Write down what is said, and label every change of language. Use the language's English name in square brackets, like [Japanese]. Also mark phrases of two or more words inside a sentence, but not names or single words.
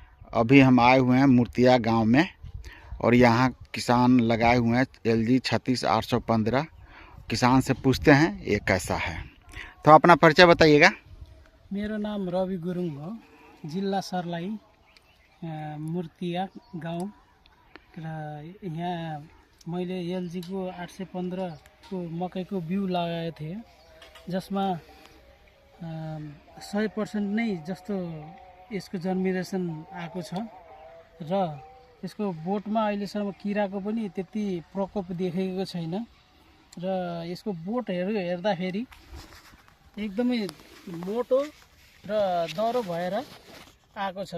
[Hindi] अभी हम आए हुए हैं मूर्तिया गांव में और यहाँ किसान लगाए हुए हैं LG 36815। किसान से पूछते हैं ये कैसा है। तो अपना परिचय बताइएगा। [Nepali] मेरो नाम रवि गुरुङ हो, जिल्ला सर्लाही, मूर्तिया गाउँ र यहाँ मैले LG को 815 को मकैको बिउ लगाएको थिएँ, जसमा 100% नै जस्तो यसको जर्मिनेसन आएको छ र यसको बोटमा अहिलेसम्म किराको पनि त्यति प्रकोप देखेको छैन र यसको बोटहरू हेर्दाखेरि एकदमै मोटो र दह्रो भएर आएको छ।